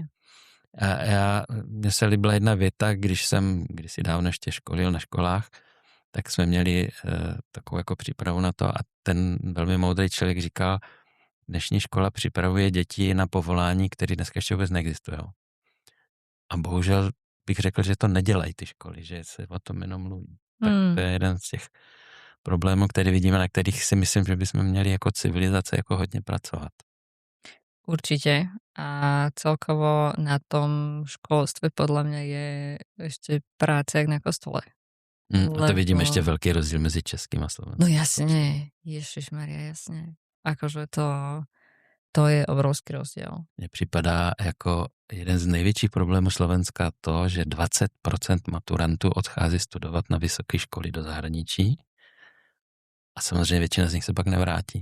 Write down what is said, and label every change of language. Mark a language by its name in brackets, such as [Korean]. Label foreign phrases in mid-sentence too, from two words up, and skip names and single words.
[Czech] Mně se líbila jedna věta, když jsem kdysi dávno ještě školil na školách, tak jsme měli takovou jako přípravu na to a ten velmi moudrý člověk říkal, dnešní škola připravuje děti na povolání, které dneska ještě vůbec neexistují. A bohužel bych řekl, že to nedělají ty školy, že se o tom jenom mluví. Tak to je jeden z těch problémů, které vidíme, na kterých si myslím, že bychom měli jako civilizace jako hodně pracovat. [Slovak] Určite. A celkovo na tom školstve podľa mňa je ešte práce jak na kostole. [Czech] A to vidím ještě velký rozdíl mezi českým a slovenským. [Slovak] No jasne, Ježišmaria, jasne. Akože to je obrovský rozdiel. [Czech] Mně připadá jako jeden z největších problémů Slovenska to, že 20% maturantů odchází studovat na vysoké školy do zahraničí a samozřejmě většina z nich se pak nevrátí.